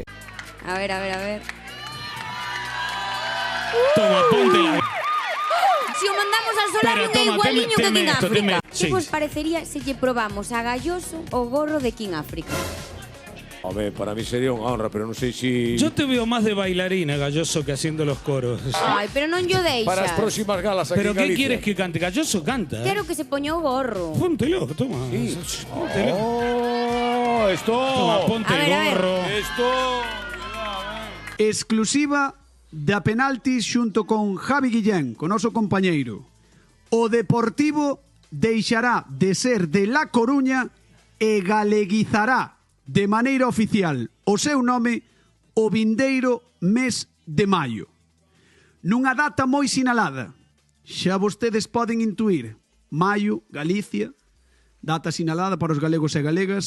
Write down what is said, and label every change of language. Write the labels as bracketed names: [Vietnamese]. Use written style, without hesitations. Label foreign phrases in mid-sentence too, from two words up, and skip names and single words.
[Spanish] A ver. Toma, póntela. [Galician] Si o mandamos al solar non é igualiño que King África. Que vos parecería se lle probamos a Galloso o gorro de King África? Hombre, [Spanish] para mí sería [Galician] unha honra, pero non sei si... [Spanish] Yo te veo más de bailarina, Galloso, que haciendo los coros. [Galician] Ai, pero non yo deixas. Para as próximas galas aquí [Spanish] ¿Pero [Galician] en [Spanish] qué [Galician] Galicia. [Spanish] quieres que cante? Galloso canta. [Galician] Quero que se poña o gorro. [Spanish] Póntelo, toma. Sí. Póntelo. Oh, esto. Toma, ponte el gorro. Esto. [Galician] Exclusiva da Penaltis xunto con Javi Guillén, con noso compañeiro. O Deportivo deixará de ser de La Coruña e galeguizará de maneira oficial o seu nome o vindeiro mes de maio. Nunha data moi sinalada, xa vostedes poden intuir, maio, Galicia, data sinalada para os galegos e galegas.